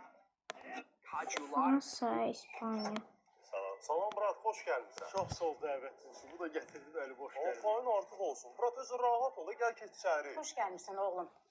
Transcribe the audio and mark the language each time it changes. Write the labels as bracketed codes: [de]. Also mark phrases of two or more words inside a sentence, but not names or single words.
[az] Fransa, İspanya. [tr] Salam Murat, hoş gelmişsin. [az] Çok sağ ol dəvətin üçün. Bu da gətirdi də əli boş gəldi. Offline artıq olsun. Murat özün rahat ol, gəl keç içəri. [tr] Hoş gelmişsin oğlum.